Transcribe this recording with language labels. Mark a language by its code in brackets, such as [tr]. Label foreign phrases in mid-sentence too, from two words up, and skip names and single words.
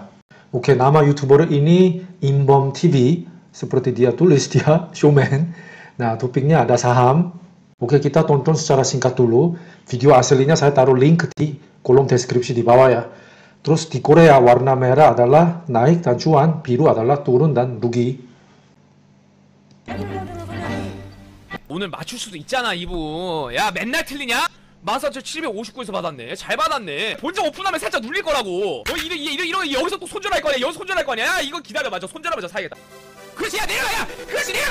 [id] Oke, nama YouTuber ini Imbom TV, seperti dia tulis, dia showman. Nah, topiknya ada saham. Oke, kita tonton secara singkat dulu. Video aslinya saya taruh link di kolom deskripsi di bawah ya. Terus di Korea warna merah adalah naik dan cuan, biru adalah turun dan rugi. [ko] 오늘 맞출 수도 있잖아 이분. 야 맨날 틀리냐? 14,759에서 받았네. 잘 받았네. 본적 오픈하면 살짝 눌릴 거라고. 너 이런 여기서 또 손절할 거냐? 여기서 손절할 거냐? 야 이거 기다려봐. 저 손절하면 저 사야겠다. 그렇지, 야 내려가, 야 그렇지, 내려가.